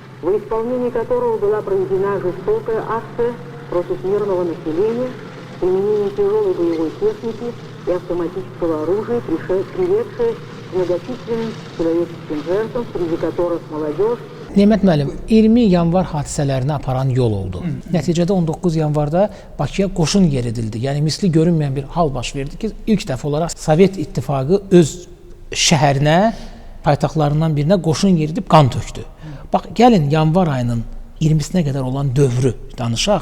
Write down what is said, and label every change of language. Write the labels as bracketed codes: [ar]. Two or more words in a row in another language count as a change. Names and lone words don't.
[ru] во исполнении которого была проведена жестокая акция против мирного населения с применением тяжелой боевой техники и автоматического оружия, приведшая к многочисленным человеческим жертвам, среди которых молодежь. [az] Nemət müəllim, 20 yanvar hadisələrini aparan yol oldu. Nəticədə 19 yanvarda Bakıya qoşun yeridildi. Yəni misli görünməyən bir hal baş verdi ki, ilk dəfə olaraq Sovet İttifaqı öz şəhərinə, paytaxtlarından birinə qoşun yeridib qan tökdü. Bax, gəlin yanvar ayının 20-sinə qədər olan dövrü danışaq.